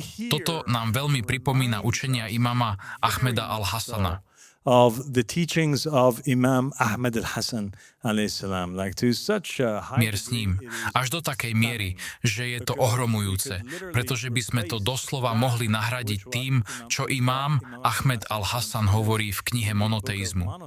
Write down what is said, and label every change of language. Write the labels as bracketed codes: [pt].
[sk] Toto nám veľmi pripomína učenia imama Ahmeda al-Hassana. [en] Of the teachings of Imam Ahmed al-Hassan alayhi salam, like to such a high [sk] Mier s ním, až do takej miery, že je to ohromujúce, pretože by sme to doslova mohli nahradiť tým, čo imám Ahmed al-Hassan hovorí v knihe Monoteizmu.